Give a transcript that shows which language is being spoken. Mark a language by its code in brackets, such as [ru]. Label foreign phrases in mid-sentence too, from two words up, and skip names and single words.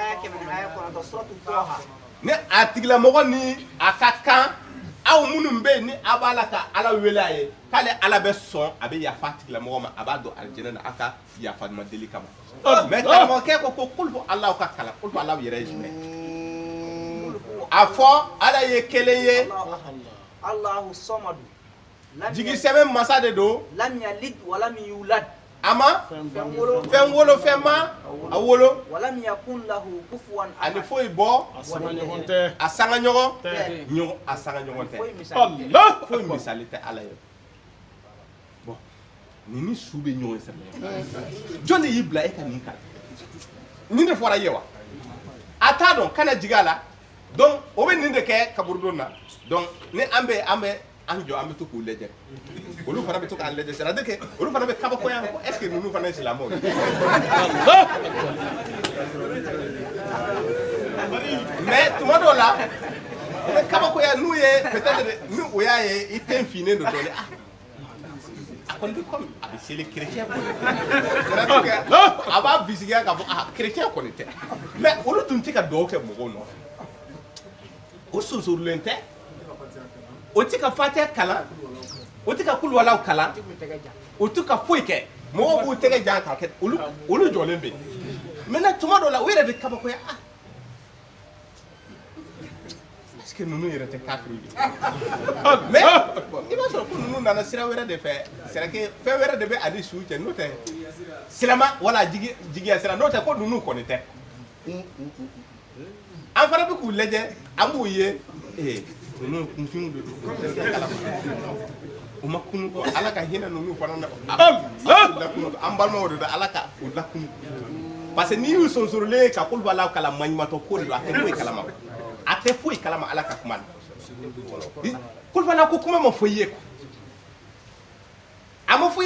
[bm] ni a tigilamɔgɔ ni a ka kan aw minnu bɛ yen ni a b'a la ka Ala wele a ye k'ale Ala bɛ sɔn a bɛ yafa tigilamɔgɔ ma a b'a don alijɛnɛ na a ka yafa ma deli kama mais karamɔgɔkɛ ko kulubu Alahu ka kalan kulubu Alahu yɛrɛ ye jumɛn a fɔ Ala ye kelen ye [ar] الله الصمد [bm] jigi sɛbɛn masa de don [ar] لم يلد ولم يولد [bm] a ma fɛn wolo fɛn ma a wolo [ar] ولم يكن له كفوا [bm] ani foyi bɔ a sangaɲɔgɔn tɛ a sangaɲɔgɔn a sangaɲɔgɔn tɛ Allah foyi misali tɛ Ala ye bon ni su bɛ ɲɔgɔn sɛbɛn jɔn de y'i bila e ka nin kan nin de fɔra ye wa a t'a dɔn kana jigin a la donc o bɛ nin de kɛ kaburudon na donc ni an bɛ jɔ an bɛ to k'u lajɛ olu fana bɛ to k'an lajɛ [fr] c'est à dire que [bm] olu fana bɛ kabakoya ko [fr] est ce que [bm] ninnu fana ye silamɛw ye mais tuma dɔw la u bɛ kabakoya n'u ye [fr] peut être [bm] ni o y'a ye i den finnen don dɔɔnin a kɔni bɛ comme a bɛ seli chrétien kɔni [fr] c'est à dire que [bm] a b'a bisigiya k'a fɔ chrétien kɔni tɛ mais olu tun tɛ ka dugawu kɛ mɔgɔw nɔfɛ o sonsorilen tɛ o tɛ ka fatiha kalan o tɛ ka kuluwalaw kalan o tɛ ka foyi kɛ mɔgɔw b'u tɛgɛ jan k'a kɛ olu jɔlen bɛ yen maintenant tuma dɔw la o yɛrɛ bɛ kabakoya [fr] est-ce que [bm] ninnu yɛrɛ tɛ kafiri ye mais i b'a sɔrɔ ko ninnu nana sira wɛrɛ de fɛ [fr] c'est à dire [bm] fɛn wɛrɛ de bɛ a ni su cɛ n'o tɛ silamɛ wala jigiya sira n'o tɛ ko ninnu kɔni tɛ an fana bɛ k'u lajɛ an b'u ye ninnu kunfinw de don u ma kunu kɔ ala ka hinɛ ninnu fana na an balimaw de don ala ka u lakunu [fr] parce que [bm] n'i y'u sonsorilen ka kulubalaw kalan maɲumatɔ ko de don a tɛ foyi kalama a tɛ foyi kalama ala ka kuma na kulubalaw ko kuma ma fɔ i ye a ma fɔ i